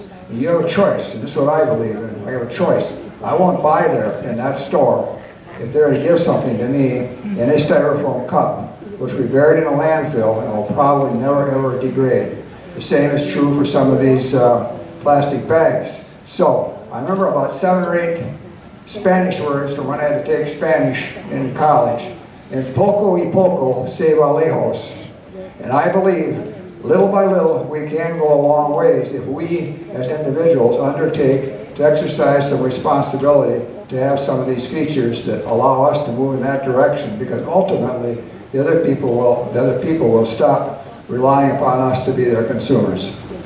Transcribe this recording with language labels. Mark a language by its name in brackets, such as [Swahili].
[English] And you have a choice, and this is what I believe in. I have a choice. I won't buy there in that store if they're to give something to me in a styrofoam cup, which will be buried in a landfill and will probably never ever degrade. The same is true for some of these plastic bags. So I remember about 7 or 8 Spanish words from when I had to take Spanish in college. And it's [Spanish] poco y poco se va lejos. [English] And I believe little by little we can go a long ways if we as individuals undertake to exercise some responsibility to have some of these features that allow us to move in that direction, because ultimately the other people will stop relying upon us to be their consumers.